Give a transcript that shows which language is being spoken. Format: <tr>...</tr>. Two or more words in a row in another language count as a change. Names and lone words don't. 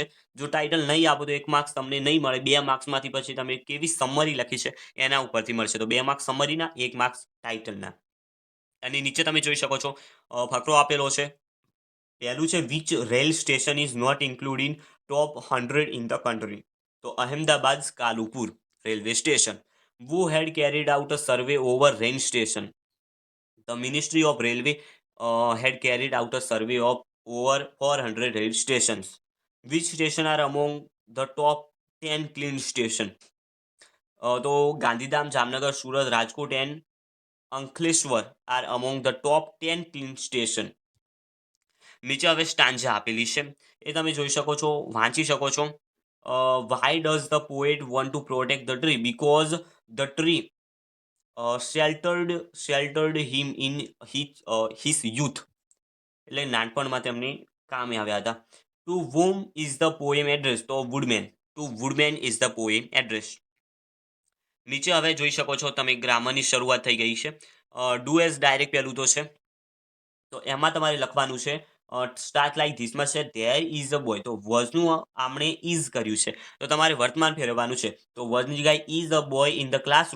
<gu>જો ટાઇટલ નહીં આપો તો 1 માર્ક્સ તમને નહીં મળે. 2 માર્ક્સમાંથી પછી તમે કેવી સમરી લખી છે એના ઉપરથી મળશે. તો 2 માર્ક્સ સમરીના, 1 માર્ક્સ ટાઇટલના. અને નીચે તમે જોઈ શકો છો ફકરો આપેલો છે. પહેલું છે</gu> <en>which rail station is not include in top 100 in the country.</en> <gu>તો અહેમદાબાદ કાલુપુર રેલવે સ્ટેશન.</gu> <en>Who had carried out a survey over rain station? The Ministry of Railway had carried out a survey of over 400 rail stations. Which station are among the top 10 clean station? તો ગાંધીધામ, જામનગર, સુરત, રાજકોટ and અંકલેશ્વર are among the top 10 clean station.</en> <gu>નીચે હવે સ્ટાન્જા આપેલી છે એ તમે જોઈ શકો છો, વાંચી શકો છો.</gu> <en>Why does the poet want to protect the tree? Because the tree sheltered him in his youth.</en> <gu>એટલે નાનપણમાં તેમને કામે આવ્યા હતા.</gu> <en>To whom is the poem addressed? તો woodman. To woodman is the poem addressed.</en> <gu>નીચે હવે જોઈ શકો છો તમે ગ્રામરની શરૂઆત થઈ ગઈ છે.</gu> <en>do as directed</en> <gu>પહેલું તો છે, તો એમાં તમારે લખવાનું છે</gu> <en>start like this</en> <gu>છે</gu> <en>there is a boy.</en> <gu>તો વોઝનું આપણે ઇઝ કર્યું છે તો તમારે વર્તમાન ફેરવવાનું છે. તો વોઝની જગ્યાએ</gu> <en>is a boy in the classroom.</en>